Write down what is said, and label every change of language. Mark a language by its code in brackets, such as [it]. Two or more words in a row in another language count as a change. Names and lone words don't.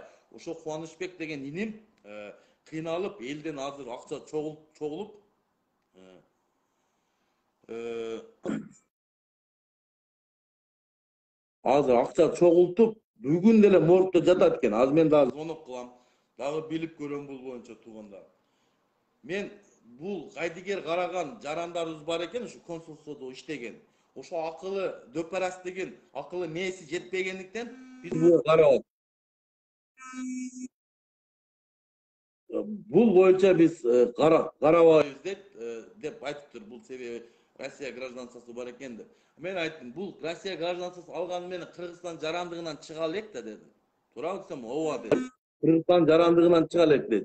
[ky] Ошо Кубанычбек деген иним кыйналып, элден азыр акча чогулуп, азыр акча чогултуп, бүгүн деле мортто жатат экен. Азыр мен дагы звонок кылам, дагы билип көрөм бул боюнча туугандар. Мен бул кайдыгер караган жарандарыбыз бар экен, ушу консулстводо иштеген. Ошо акылы дөпарас деген акылы мээси жетпегендиктен Биз бу карабак. Бул боюнча биз карабайбыз деп айтыптыр. Бул себеби Россия гражданствосы бар экен деп. Мен айттым, бул Россия гражданствосы алганы менен Кыргызстан жарандыгынан чыга элек да дедим. Туурабы десем, ооба деди. Кыргызстан жарандыгынан чыга элек деди.